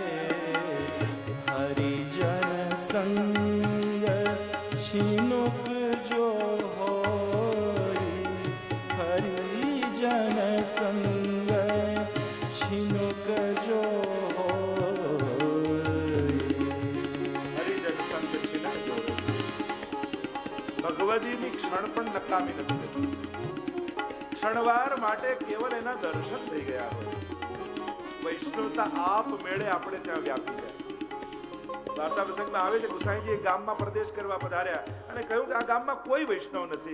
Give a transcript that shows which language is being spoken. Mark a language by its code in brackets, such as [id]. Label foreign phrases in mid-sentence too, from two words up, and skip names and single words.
[hi] हरिजन संग छिनुक जो होय, हरिजन संग छिनुक जो होय। हरिजन संग छीनक जो. [gu] ભગવદીની ક્ષણ પણ નકામી નથી થતી. ક્ષણવાર માટે કેવલ એના દર્શન થઈ ગયા હોય, વૈષ્ણવતા આપ મેળે આપણે ત્યાં વ્યાપી જાય. વાર્તા પ્રસંગમાં આવે છે, ગુસાઈજી એક ગામમાં પ્રદેશ કરવા પધાર્યા અને કહ્યું કે આ ગામમાં કોઈ વૈષ્ણવ નથી.